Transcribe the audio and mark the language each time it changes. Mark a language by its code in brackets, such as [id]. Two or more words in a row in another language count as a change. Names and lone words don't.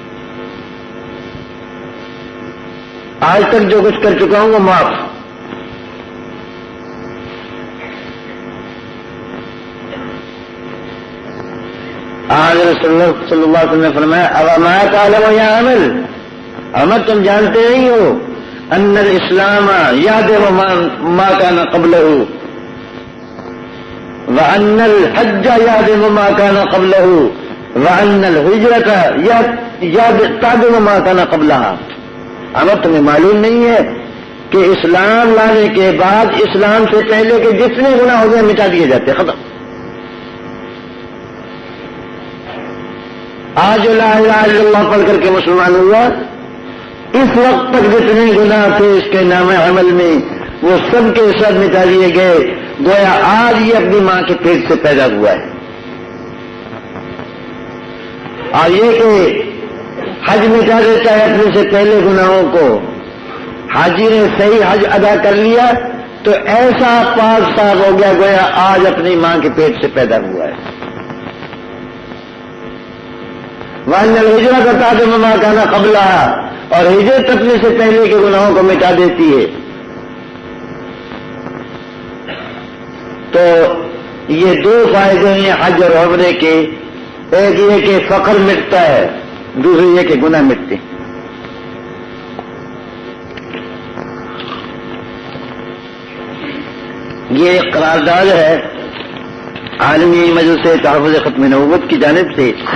[ur] آج تک جو کچھ کر چکا ہوں وہ معاف. حضرت صلی اللہ علیہ وسلم نے فرمایا [ar] اوما تعلم یا عمر [ur] تم جانتے نہیں ہو [ar] ان الاسلام یادم ما کان قبلہ وان الحج یادم ما کان قبلہ وان الہجرۃ یادم ما کان قبلہا. [ur] عمر تمہیں معلوم نہیں ہے کہ اسلام لانے کے بعد اسلام سے پہلے کے جتنے گناہ ہو گئے مٹا دیے جاتے، ختم. آج [ar] لا الہ الا اللہ [ur] پڑھ کر کے مسلمان ہوا، اس وقت تک جتنے گناہ تھے اس کے نام عمل میں وہ سب کے سب مٹا دیے گئے، گویا آج یہ اپنی ماں کے پیٹ سے پیدا ہوا ہے. اور یہ کہ حج مٹا دیتا ہے اپنے سے پہلے گناہوں کو. حاجی نے صحیح حج ادا کر لیا تو ایسا پاک صاف ہو گیا گویا آج اپنی ماں کے پیٹ سے پیدا ہوا ہے. [ar] وَأَنَّ الْهِجْرَةَ تَعْدِمُ مَا كَانَ قَبْلَهَا [ur] اور ہجرت اپنے سے پہلے کے گناہوں کو مٹا دیتی ہے. تو یہ 2 فائدے ہیں حج اور عمرے کے. ایک یہ کہ فقر مٹتا ہے، دوسری یہ کہ گناہ مٹتے ہیں. یہ ایک قرارداد ہے عالمی مجلس تحفظ ختم نبوت کی جانب سے.